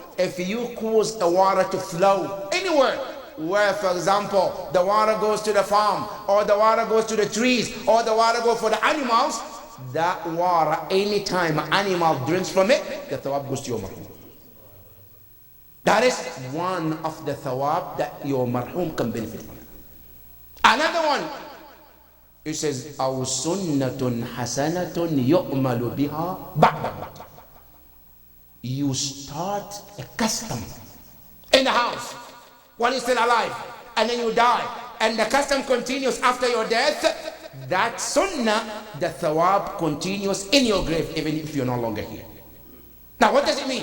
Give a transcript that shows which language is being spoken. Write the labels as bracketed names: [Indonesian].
[English] if you cause the water to flow anywhere, where, for example, the water goes to the farm, or the water goes to the trees, or the water goes for the animals, that water, anytime an animal drinks from it, the thawab goes to your marhum. That is one of the thawab that your marhum can benefit from. Another one, it says, [Arabic] أو سنة حسنة يؤمل بها بعد الموت. [English] You start a custom in the house while you're still alive, and then you die, and the custom continues after your death. That sunnah, the thawab continues in your grave even if you're no longer here. Now what does it mean?